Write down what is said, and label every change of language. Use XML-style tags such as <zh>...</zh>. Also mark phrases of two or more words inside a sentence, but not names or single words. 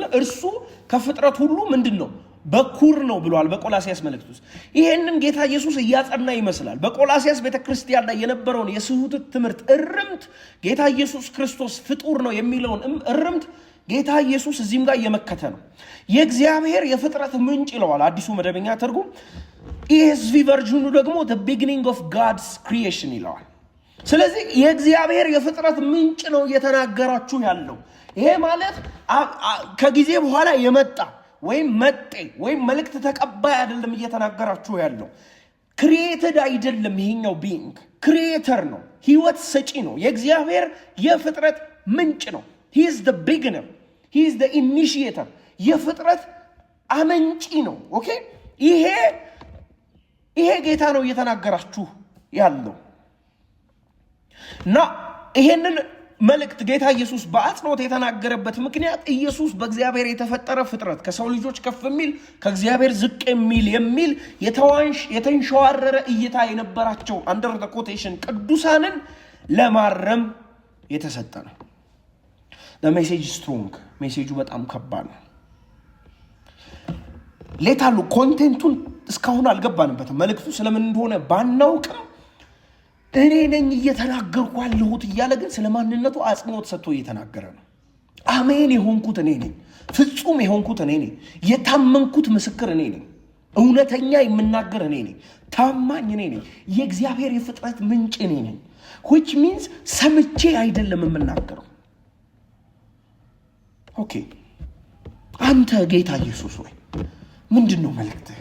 <am>እርሱ ከፍጥረት ሁሉ ምንድነው? በኩር ነው ብሏል በቆላሲያስ መልእክት ውስጥ። ይሄንን ጌታ ኢየሱስ እያጸና ይመስላል። በቆላሲያስ ቤተክርስቲያን ላይ የነበረውን የስሁት ትምህርት እርምት ጌታ ኢየሱስ ክርስቶስ ፍጡር ነው የሚለውን እርምት ጌታ ኢየሱስ እዚህም ጋር እየመከተ ነው። የእግዚአብሔር የፍጥረት ምንጭ ይለዋል አዲሱ መደበኛ ትርጉም። ESV ቨርዥኑ ደግሞ</am> <en>the beginning of God's creation</en> <am>ይለዋል። ስለዚህ የእግዚአብሔር የፍጥረት ምንጭ ነው እየተናገራችሁ ያለው። ይሄ ማለት ከጊዜ በኋላ የመጣ ወይም መጤ ወይም መልእክት ተቀባይ አይደለም እየተናገራችሁ ያለው። ክሪኤትድ አይደለም። ይሄኛው</am> <en>being creator</en> <am>ነው፣ ህይወት ሰጪ ነው። የእግዚአብሔር የፍጥረት ምንጭ ነው።</am> <en>he is the beginner, he is the initiator።</en> <am>የፍጥረት አመንጪ ነው። ኦኬ፣ ይሄ ጌታ ነው እየተናገራችሁ ያለው። እና ይሄንን መልእክት ጌታ ኢየሱስ በአጽንኦት የተናገረበት ምክንያት ኢየሱስ በእግዚአብሔር የተፈጠረ ፍጥረት ከሰው ልጆች ከፍ የሚል ከእግዚአብሔር ዝቅ የሚል የተንሸዋረረ እይታ የነበራቸው</am> <en>under the quotation</en> <am>ቅዱሳንን ለማረም የተሰጠ ነው።</am> <en>the message strong</en> <am>ሜሴጁ በጣም ከባድ ነው። ሌታሉ ኮንቴንቱን እስካሁን አልገባንበትም። መልእክቱ ስለምን እንደሆነ ባናውቅም እኔ ነኝ እየተናገርኩ ያለሁት እያለ ግን ስለማንነቱ አጽንኦት ሰጥቶ እየተናገረ ነው። አሜን የሆንኩት እኔ ነኝ፣ ፍጹም የሆንኩት እኔ ነኝ፣ የታመንኩት ምስክር እኔ ነኝ፣ እውነተኛ የምናገር እኔ ነኝ፣ ታማኝ እኔ ነኝ፣ የእግዚአብሔር የፍጥረት ምንጭ እኔ ነኝ።</am> <en>which means</en> <am>ሰምቼ አይደለም የምናገረው። ኦኬ፣ አንተ ጌታ ኢየሱስ ሆይ ምንድነው መልእክትህ?</am>